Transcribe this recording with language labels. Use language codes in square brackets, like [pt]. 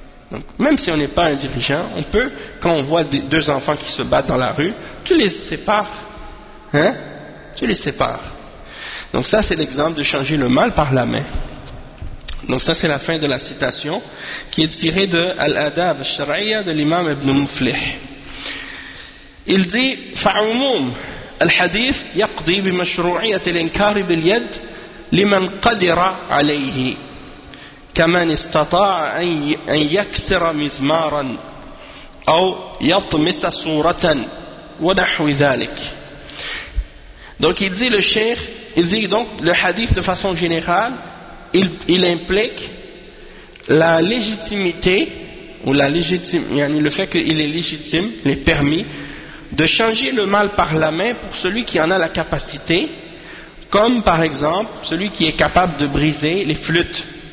[fr] Donc même si on n'est pas un dirigeant, on peut, quand on voit deux enfants qui se battent dans la rue, tu les sépares. Hein? Tu les sépares. Donc ça c'est l'exemple de changer le mal par la main. Donc ça c'est la fin de la citation qui est tirée de Al-Adab al-Shar'iyya de l'imam Ibn Muflih. Il dit, [ar] فعموم الحديث يقضي بمشروعية الإنكار باليد لمن قدر عليه كمن استطاع أن يكسر مزمارا أو يطمس صورة ونحو ذلك. [fr] Donc il dit le cheikh, il dit donc le hadith de façon générale, il implique la légitimité ou la légitime, yani le fait qu'il est légitime, il est permis de changer le mal par la main pour celui qui en a la capacité, comme par exemple celui qui est capable de briser les flûtes,